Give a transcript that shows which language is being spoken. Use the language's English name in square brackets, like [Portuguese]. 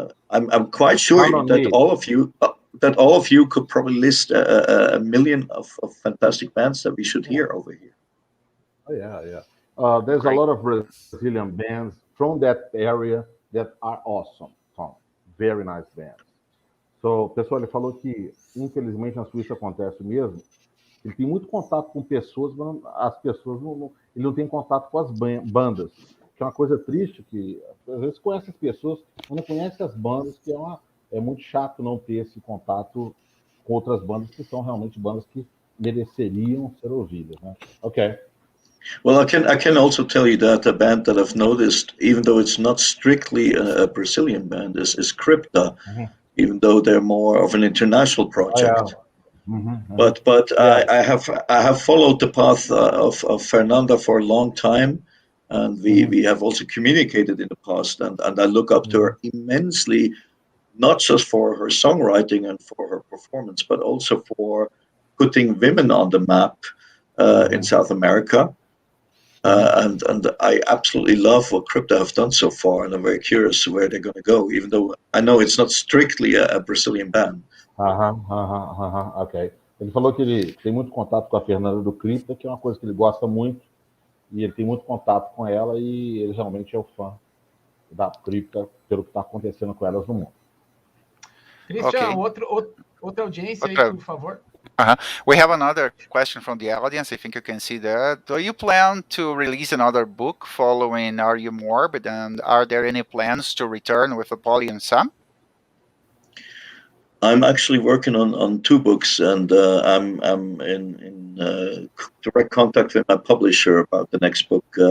[English] I'm quite sure that all of you could probably list a million of fantastic bands that we should hear over here. Oh, yeah. There's a lot of Brazilian bands from that area that are awesome, Tom. Very nice bands. [Portuguese] So, pessoal, ele falou que, infelizmente, na Suíça acontece o mesmo. Ele tem muito contato com pessoas, mas as pessoas ele não tem contato com as bandas. Que é uma coisa triste, que às vezes conhece as pessoas, mas não conhece as bandas, que é muito chato não ter esse contato com outras bandas que são realmente bandas que mereceriam ser ouvidas, né? [English] Okay. Well, I can also tell you that a band that I've noticed, even though it's not strictly a Brazilian band, is Crypta, even though they're more of an international project. Oh, yeah. But yeah. I have followed the path of Fernanda for a long time, and we have also communicated in the past, and I look up to her immensely, not just for her songwriting and for her performance, but also for putting women on the map in South America. And I absolutely love what Crypta have done so far, and I'm very curious where they're going to go, even though I know it's not strictly a Brazilian band. Ok. [Portuguese] Ele falou que ele tem muito contato com a Fernanda do Crypta, que é uma coisa que ele gosta muito, e ele tem muito contato com ela, e ele realmente é o fã da Crypta pelo que está acontecendo com elas no mundo. Christian, outra audiência aí, por favor. [English] We have another question from the audience. I think you can see that. Do you plan to release another book following Are You Morbid? And are there any plans to return with Apollyon Sun? I'm actually working on two books, and I'm in direct contact with my publisher about the next book.